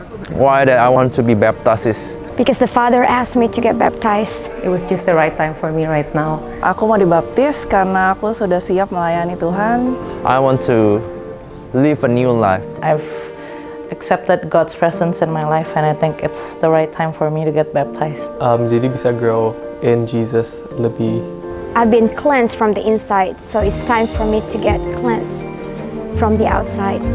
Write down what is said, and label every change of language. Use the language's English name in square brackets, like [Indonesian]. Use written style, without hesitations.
[English] why that I want to be baptized is Because the Father asked me to get baptized. It was just the right time for me right now. [Indonesian] Aku mau dibaptis karena aku sudah siap melayani Tuhan. [English] I want to live a new life. I've accepted God's presence in my life and I think it's the right time for me to get baptized. [Indonesian] Jadi bisa [English] grow in Jesus [Indonesian] lebih. [English] I've been cleansed from the inside, so it's time for me to get cleansed from the outside.